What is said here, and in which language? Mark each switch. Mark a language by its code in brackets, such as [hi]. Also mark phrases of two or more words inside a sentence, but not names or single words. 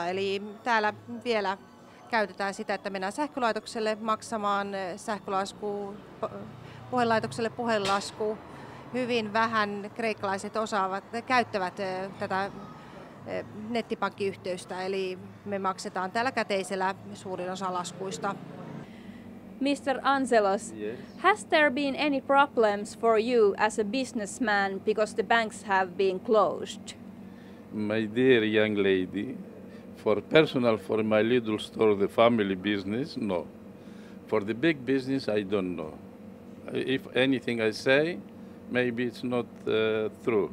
[fi] Eli täällä vielä käytetään sitä, että mennään sähkölaitokselle maksamaan sähkölasku, puhelinlaitokselle puhelinlasku. Hyvin vähän kreikkalaiset käyttävät tätä nettipankkiyhteystä, eli me maksetaan täällä käteisellä suurin osa laskuista. [en] Mr. Angelos, Yes. has there been any problems for you as a businessman because the banks have been closed? My dear young lady, for my little store, the family business, no. For the big business, I don't know. If anything I say, maybe it's not true.